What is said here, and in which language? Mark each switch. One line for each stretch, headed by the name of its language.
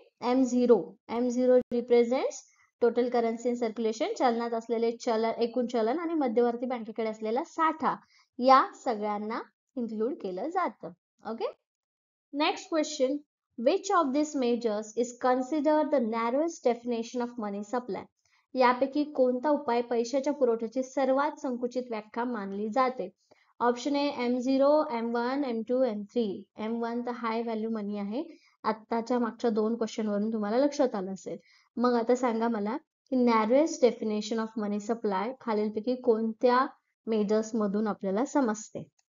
English: M0 represents total currency in circulation,
Marathi: चलनात असलेले एकूण चलन आणि मध्यवर्ती बँकेकडे असलेला साठा या सगळ्यांना इन्क्लूड केलं जातं. Okay. Next question.
English: Which of this measures is consider the narrowest definition of money supply?
Marathi: यापैकी कोणता उपाय पैशाच्या पुरवठ्याची सर्वात संकुचित व्याख्या मानली जाते?
English: Option A M0 M1 M2 M3.
Marathi: M1 तर हाय व्हॅल्यू मनी आहे. आत्ताच्या मागच्या दोन क्वेश्चन वरून तुम्हाला लक्षात आलं असेल. मग आता सांगा मला की नॅरोएस्ट डेफिनेशन ऑफ मनी सप्लाय खालीलपैकी कोणत्या मेजर्स मधून आपल्याला समजते?